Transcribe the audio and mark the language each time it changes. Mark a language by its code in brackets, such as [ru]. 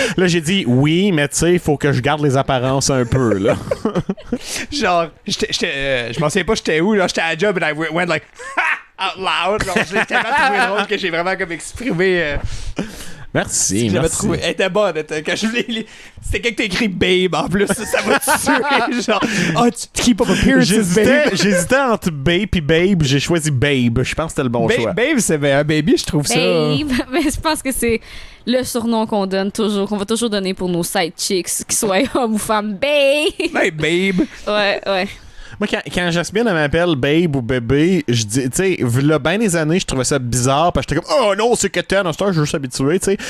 [fr] Là, j'ai dit, oui, mais tu sais, il faut que je garde les apparences un peu, là. Genre, je m'en souviens pas j'étais où, là, j'étais à la job [en] and I went like, ha! Out loud. [fr] Genre, je l'ai tellement trouvé drôle que j'ai vraiment comme exprimé. Merci, J'avais merci. trouvé. Elle était bonne. Quand je l'ai. C'était quand t'as écrit babe en plus. Ça m'a tué. Genre, oh, tu [en] keep up appearances, [fr] babe. J'hésitais entre babe et babe, j'ai choisi babe. Je pense que c'était le bon choix. Babe, c'est un baby, je trouve ça. Babe, mais je pense que c'est le surnom qu'on donne toujours, qu'on va toujours donner pour nos side chicks, qu'ils soient hommes ou femmes. Babe! Hey, babe. Ouais. Moi, quand Jasmine elle m'appelle babe ou bébé, je dis, tu sais, là, ben des années, je trouvais ça bizarre, parce que j'étais comme, oh non, c'est que t'es, dans ce temps, je veux juste habituer, tu sais.